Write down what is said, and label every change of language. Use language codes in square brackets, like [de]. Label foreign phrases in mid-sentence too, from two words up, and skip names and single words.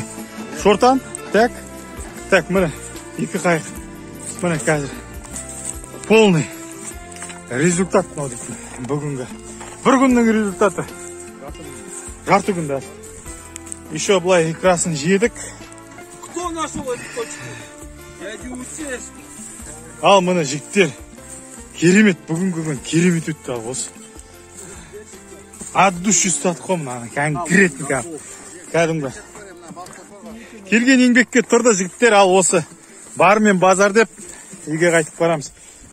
[kk] Шортан, так, міне, екі қайық. Міне қазір. Полный. Результат мынау дейтін. Бүгінгі. Бір күннің результаты. Жарты күнде. Еще былай икрасын жедік. [ru] Кто нашел эту точку? Я не учусь. [kk] Ал міне жігіттер. Керемет, бүгінгі күн керемет өтті ал осы. [ru] От души [kk] ұстадық қой мынаны. Конкретно. Кәдімгі. Келген еңбекке тұрды жігіттер, ал осы бар мен базар деп үйге қайтып барамыз.